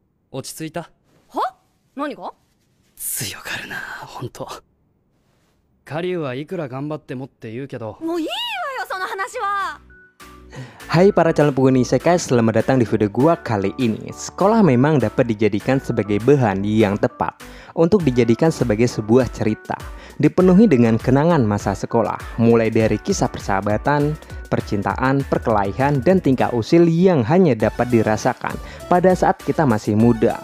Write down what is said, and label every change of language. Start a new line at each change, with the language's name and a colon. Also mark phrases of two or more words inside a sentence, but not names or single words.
Japanese: 落ち着いた？は？何が？強がるな、ほんと。カリュウはいくら頑張ってもって言うけど。もういいわよ、その話は。
Indonesian: Hai para calon penghuni isekai, selamat datang di video gua kali ini. Sekolah memang dapat dijadikan sebagai bahan yang tepat untuk dijadikan sebagai sebuah cerita, dipenuhi dengan kenangan masa sekolah, mulai dari kisah persahabatan, percintaan, perkelahian, dan tingkah usil yang hanya dapat dirasakan pada saat kita masih muda.